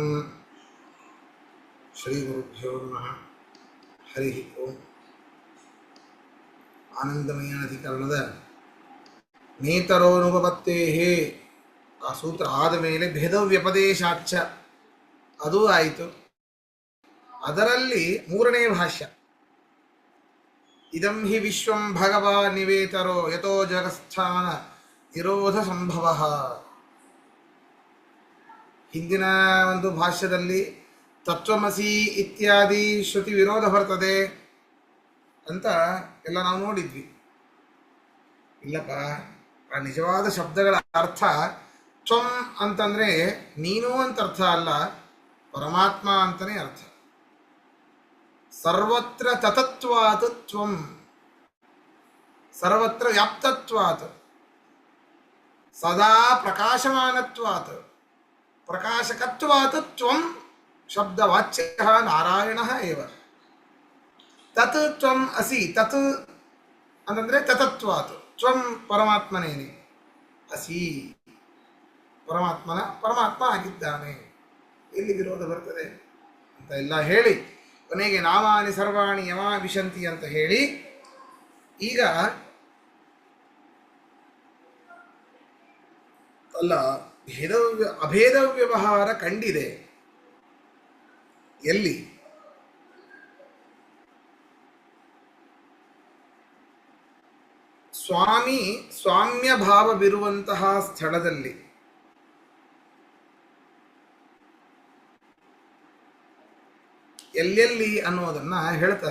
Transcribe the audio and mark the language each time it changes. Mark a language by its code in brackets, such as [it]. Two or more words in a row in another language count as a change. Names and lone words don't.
[sa] ಶ್ರೀ ಗುರುಭ್ಯೋ ನಮಃ. ಹರಿ ಓಂ. [kn] ಆನಂದಮಯ ಅಧಿಕರಣದ ನೇತರೋನುಪತ್ತೇಹೇ ಆ ಸೂತ್ರ ಆದ ಮೇಲೆ ಭೇದವ್ಯಪದೇಶಾಚ ಅದೂ ಆಯಿತು. ಅದರಲ್ಲಿ ಮೂರನೇ ಭಾಷ್ಯ [sa] ಇದಂ ಹಿ ವಿಶ್ವಂ ಭಗವಾನ್ ನಿವೇತರೋ ಯತೋ ಜಗತ್ಸ್ಥಾನ ನಿರೋಧ ಸಂಭವ. [kn] ಹಿಂದಿನ ಒಂದು ಭಾಷ್ಯದಲ್ಲಿ ತತ್ವಮಸಿ ಇತ್ಯಾದಿ ಶ್ರುತಿ ವಿರೋಧ ಬರ್ತದೆ ಅಂತ ಎಲ್ಲ ನಾವು ನೋಡಿದ್ವಿ. ಇಲ್ಲಪ್ಪ, ಆ ನಿಜವಾದ ಶಬ್ದಗಳ ಅರ್ಥ ತ್ವಂ ಅಂತಂದರೆ ನೀನು ಅಂತ ಅರ್ಥ ಅಲ್ಲ, ಪರಮಾತ್ಮ ಅಂತಲೇ ಅರ್ಥ. [sa] ಸರ್ವತ್ರ ತತತ್ವಾತ್ ತ್ವಂ, ಸರ್ವತ್ರ ವ್ಯಾಪ್ತತ್ವಾತ್, ಸದಾ ಪ್ರಕಾಶಮಾನತ್ವಾತ್, ಪ್ರಕಾಶಕತ್ವಾತ್ ತ್ವಂ ಶಬ್ದವಾಚ್ಯಃ ನಾರಾಯಣಃ ಏವ. ತತ್ ತ್ವಂ ಅಸಿ, [kn] ತತ್ ಅಂತಂದರೆ ತತತ್ವಾತ್, ತ್ವಂ ಪರಮಾತ್ಮನೇನೆ, ಅಸಿ ಪರಮಾತ್ಮ ಆಗಿದ್ದಾನೆ. ಎಲ್ಲಿ ವಿರೋಧ ಬರ್ತದೆ ಅಂತ ಎಲ್ಲ ಹೇಳಿ ಕೊನೆಗೆ [sa] ನಾಮಾನಿ ಸರ್ವಾಣಿ ಯಮಾ ವಿಶಂತಿ [kn] ಅಂತ ಹೇಳಿ ಈಗ ಅಲ್ಲ ಅಭೇದ ವ್ಯವಹಾರ ಕಂಡಿದೆ. ಎಲ್ಲಿ? ಸ್ವಾಮ್ಯ ಭಾವವಿರುವಂತಹ ಸ್ಥಳದಲ್ಲಿ ಎಲ್ಲೆಲ್ಲಿ ಅನ್ನೋದನ್ನು ಹೇಳ್ತಾರೆ.